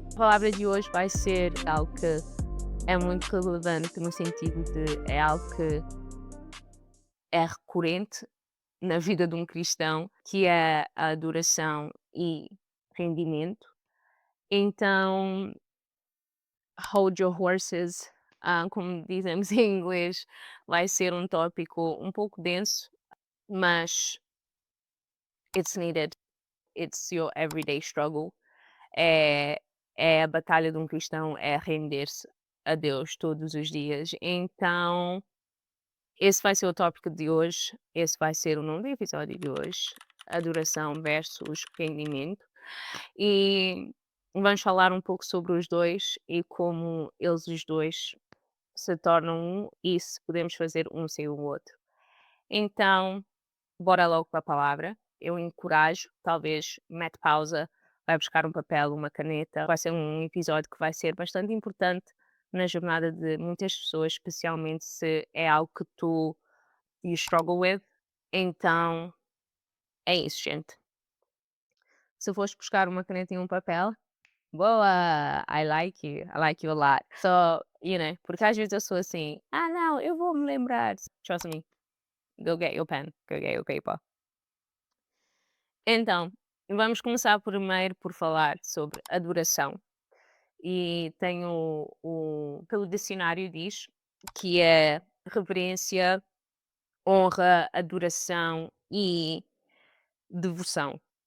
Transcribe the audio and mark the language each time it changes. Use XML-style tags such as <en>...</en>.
<pt>A palavra de hoje vai ser algo que é muito relevante no sentido de é algo que é recorrente na vida de um cristão, que é a adoração e rendimento. Então,</pt> <en>hold your horses,</en> <pt>como dizemos em inglês, vai ser um tópico um pouco denso, mas</pt> <en>it's needed. It's your everyday struggle.</en> <pt>É, é a batalha de um cristão, é render-se a Deus todos os dias. Então, esse vai ser o tópico de hoje. Esse vai ser o nome do episódio de hoje. Adoração versus rendimento. E vamos falar um pouco sobre os dois e como eles os dois se tornam um e se podemos fazer um sem o outro. Então, bora logo para a palavra. Eu encorajo, talvez mete pausa, vai buscar um papel, uma caneta. Vai ser um episódio que vai ser bastante importante na jornada de muitas pessoas, especialmente se é algo que tu</pt> <en>you struggle with.</en> <pt>Então, é isso, gente. Se fores buscar uma caneta e um papel, boa!</pt> <en>I like you a lot. So,</en> <pt>porque às vezes eu sou assim, não, eu vou me lembrar.</pt> <en>Trust me, go get your pen, go get your paper.</en> <pt>Então, vamos começar primeiro por falar sobre adoração. E tenho pelo dicionário diz que é reverência, honra, adoração e devoção.</pt>